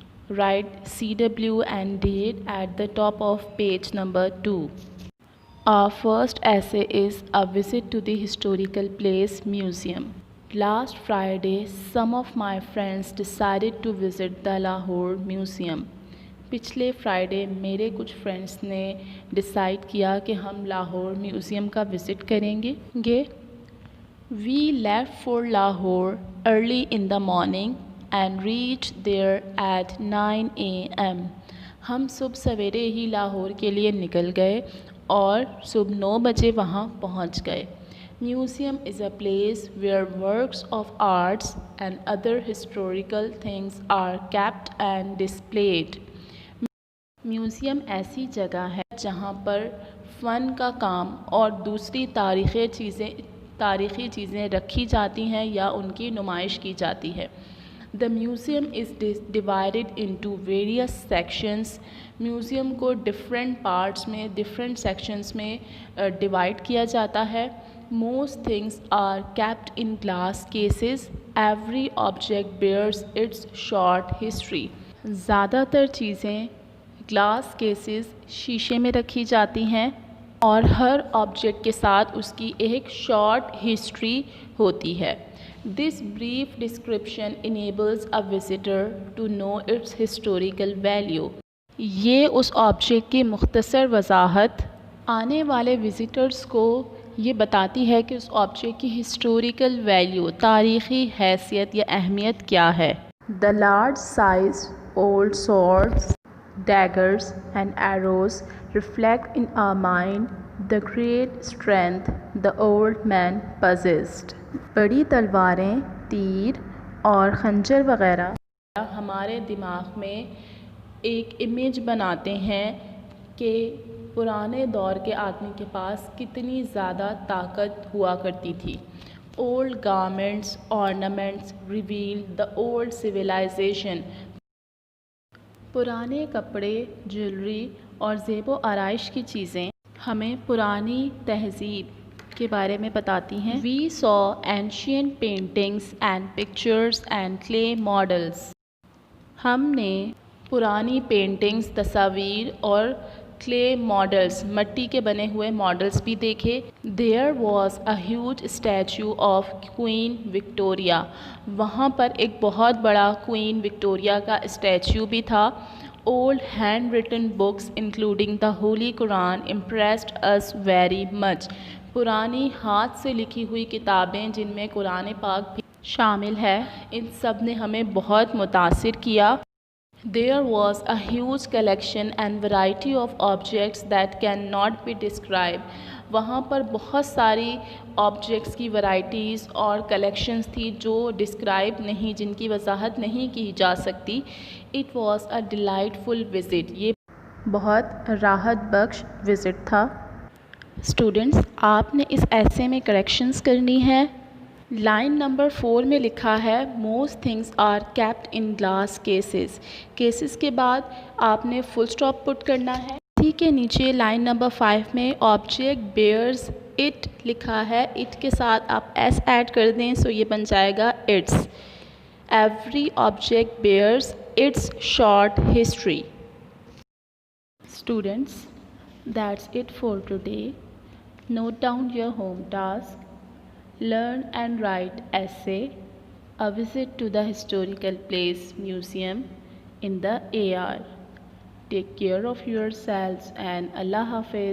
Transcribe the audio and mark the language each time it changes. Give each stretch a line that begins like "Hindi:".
English: Write CW and date at the top of page number 2. Our first essay is a visit to the historical place museum. Last Friday, some of my friends decided to visit the Lahore Museum.
Urdu: پچھلے Friday میرے کچھ friends نے decide کیا کہ ہم Lahore museum کا visit کریں گے.
English: We left for Lahore early in the morning and reach there at 9 AM.
Urdu: ہم صبح سویرے ہی لاہور کے لیے نکل گئے اور صبح 9 بجے وہاں پہنچ گئے.
English: Museum is a place where works of arts and other historical things are kept and displayed.
Urdu: Museum ایسی جگہ ہے جہاں پر فن کا کام اور دوسری تاریخی چیزیں رکھی جاتی ہیں یا ان کی نمائش کی جاتی ہے.
English: The museum is divided into various sections.
Urdu: Museum کو ڈفرینٹ پارٹس میں ڈفرینٹ سیکشنز میں ڈیوائڈ کیا جاتا ہے.
English: Most things are kept in glass cases. Every object bears its short history.
Urdu: زیادہ تر چیزیں گلاس کیسز شیشے میں رکھی جاتی ہیں اور ہر آبجیکٹ کے ساتھ اس کی ایک شارٹ ہسٹری ہوتی ہے.
English: This brief description enables a visitor to know its historical value.
Urdu: یہ اس آبجیکٹ کی مختصر وضاحت آنے والے وزٹرز کو یہ بتاتی ہے کہ اس آبجیکٹ کی ہسٹوریکل ویلیو تاریخی حیثیت یا اہمیت کیا ہے.
English: The large size old swords, daggers and arrows reflect in our mind the great strength the old man possessed.
Urdu: بڑی تلواریں، تیر اور خنجر وغیرہ ہمارے دماغ میں ایک امیج بناتے ہیں کہ پرانے دور کے آدمی کے پاس کتنی زیادہ طاقت ہوا کرتی تھی.
English: Old garments, ornaments reveal the old civilization.
Urdu: پرانے کپڑے، جیولری اور زیب و آرائش کی چیزیں ہمیں پرانی تہذیب کے بارے میں بتاتی ہیں.
English: We saw ancient paintings and pictures and clay models.
Urdu: ہم نے پرانی پینٹنگز، تصاویر اور کلے ماڈلز، مٹی کے بنے ہوئے ماڈلز بھی دیکھے.
English: There was a huge statue of Queen Victoria.
Urdu: وہاں پر ایک بہت بڑا کوئین وکٹوریا کا اسٹیچو بھی تھا.
English: Old handwritten books including the Holy Quran impressed us very much.
Urdu: پرانی ہاتھ سے لکھی ہوئی کتابیں جن میں قرآن پاک بھی شامل ہے، ان سب نے ہمیں بہت متاثر کیا.
English: There was a huge collection and variety of objects that cannot be described.
Urdu: وہاں پر بہت ساری آبجیکٹس کی ورائٹیز اور کلیکشنز تھی جو ڈسکرائب نہیں، جن کی وضاحت نہیں کی جا سکتی.
English: It was a delightful visit.
Urdu: یہ بہت راحت بخش وزٹ تھا. اسٹوڈنٹس، آپ نے اس ایسے میں کریکشنز کرنی ہے. لائن نمبر 4 میں لکھا ہے
English: Most things are kept in glass cases.
Urdu: Cases کے بعد آپ نے فل اسٹاپ پٹ کرنا ہے. اسی کے نیچے لائن نمبر 5 میں
English: object bears it
Urdu: لکھا ہے. اٹ کے ساتھ آپ ایس ایڈ کر دیں سو یہ بن جائے گا it's.
English: Every object bears its short history.
Urdu: Students,
English: that's it for today. Note down your home task. Learn and write essay. A visit to the historical place museum in the AR. Take care of yourselves and Allah Hafiz.